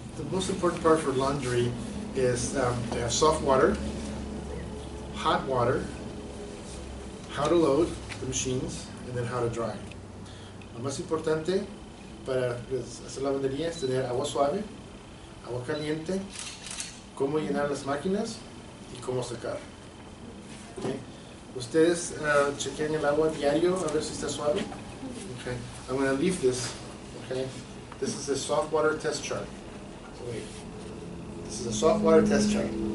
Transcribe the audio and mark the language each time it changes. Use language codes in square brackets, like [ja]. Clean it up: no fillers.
[en] most important part for laundry is to have soft water, hot water, how to load the machines, and then how to dry. [es] Lo más importante para hacer la lavandería es tener agua suave, agua caliente, cómo llenar las máquinas y cómo secar. Okay. Ustedes chequean el agua diario a ver si está suave. [en] Okay. I'm going to leave this. Okay. This is a soft water test chart. So wait. This is a soft water test chart.